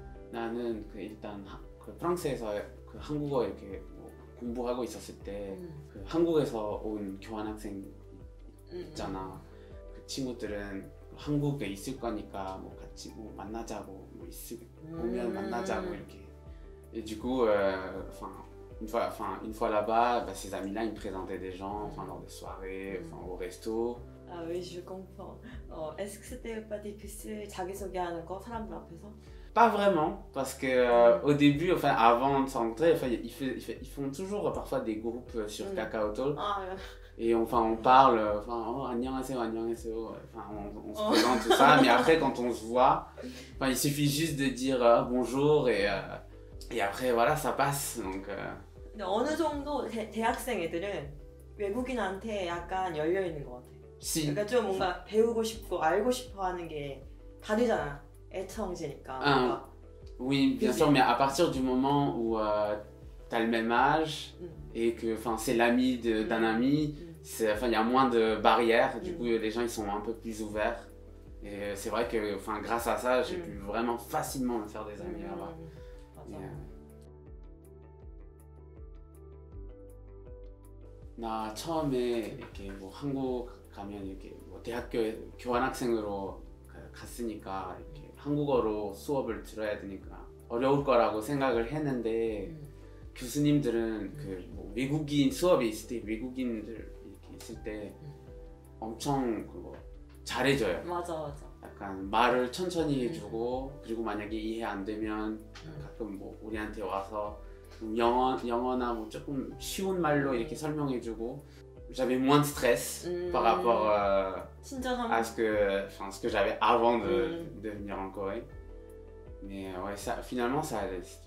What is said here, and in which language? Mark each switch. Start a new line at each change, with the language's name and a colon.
Korean: 나는 일단 그 프랑스에서 그 한국어 이렇게 뭐 공부하고 있었을 때 그 한국에서 온 교환학생 있잖아. 그 친구들은 한국에 있을 거니까 뭐 같이 뭐 만나자고 뭐 오면 만나자고 이렇게.
French: Et du coup, une fois là-bas, bah, ces amis-là, ils me présentaient des gens, enfin, lors des soirées, enfin, au resto. 아, oui, je comprends. est-ce que c'était pas difficile
Korean: 자기소개하는 거 사람들 앞에서?
French: Pas vraiment, parce que au début, enfin, avant de s'entrer, enfin, ils font toujours parfois des groupes sur Kakao Talk. 아, Et enfin, on parle, enfin, oh,
Korean: 안녕하세요, 안녕하세요.
French: Enfin, on se présente tout ça, mais après, quand on se voit, enfin, il suffit juste de dire bonjour et après, voilà, ça passe. Donc,
Korean: 근데 어느 정도 대학생 애들은 외국인한테 약간 열려 있는 것 같아.
French: si,
Korean: 그러니까 좀 뭔가 배우고 싶고 알고 싶어 하는 게 다르잖아. 애청지니까. Ah.
French: oui, bien sûr, mais à partir du moment où t'as le même âge et que c'est l'ami d'un ami, il y a moins de barrières, du coup les gens ils sont un peu plus ouverts. Et c'est vrai que grâce à ça, j'ai pu vraiment facilement me faire des amis là-bas.
Korean: 나 처음에 이렇게 뭐 한국 가면 이렇게 뭐 대학교에 교환학생으로 갔으니까 이렇게 한국어로 수업을 들어야 되니까 어려울 거라고 생각을 했는데 교수님들은 뭐 외국인 수업에 있을 때 외국인들 이렇게 있을 때 엄청 그거 잘해줘요. 맞아. 약간 말을 천천히 해주고 그리고 만약에 이해 안 되면 가끔 뭐 우리한테 와서 영어나 뭐 조금 쉬운 말로 이렇게 설명해주고
French: j'avais moins de stress par rapport à ce que j'avais avant de venir en Corée. Mais ouais, finalement ça allait.